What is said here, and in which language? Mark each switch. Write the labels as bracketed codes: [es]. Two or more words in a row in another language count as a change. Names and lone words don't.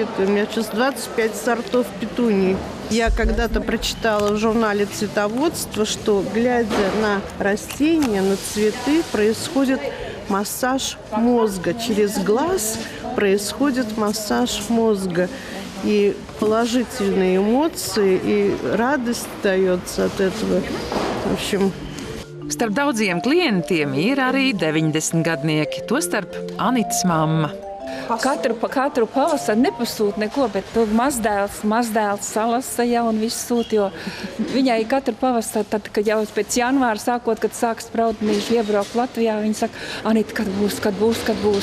[ru] У меня сейчас 25 сортов петуний. Я когда-то прочитала в журнале «Цветоводство», что, глядя на растения, на цветы, происходит массаж мозга. Через глаз происходит массаж мозга. И положительные эмоции, и радость дается от этого. В общем... [lv] Starp daudziem klientiem ir arī 90-gadnieki, tostarp Anitas mamma. Katru pavasaru nepasūta neko, bet mazdēls salasa jau un viss sūta, jo viņai katru pavasaru, tad, kad jau pēc janvāra sākot, kad sāks spraudnīši iebraukt Latvijā, viņa saka, Anita, kad būs.